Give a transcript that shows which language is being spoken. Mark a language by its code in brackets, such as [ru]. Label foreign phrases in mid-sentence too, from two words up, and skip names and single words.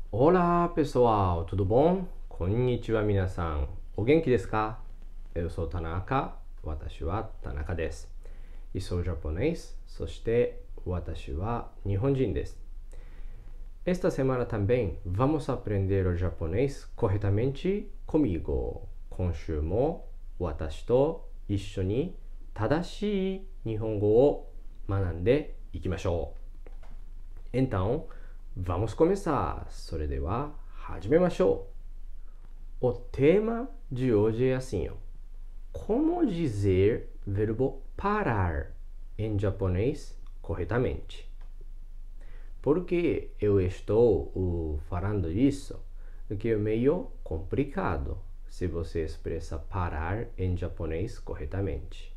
[pt] Olá, pessoal, tudo bom? [ja] こんにちは、皆さん. お元気ですか? [pt] Eu sou Tanaka, [ja] 私は田中です. [pt] E sou japonês, [ja] そして私は日本人です。 [pt] Esta semana também vamos aprender o japonês corretamente comigo. [ja] 今週も私と一緒に正しい日本語を学んでいきましょう。 [pt] Então, vamos começar. [ja] それでは始めましょう。 [pt] O tema de hoje é assim, ó. Como dizer verbo parar em japonês corretamente? Por que eu estou falando isso? Porque é meio complicado se você expressa parar em japonês corretamente.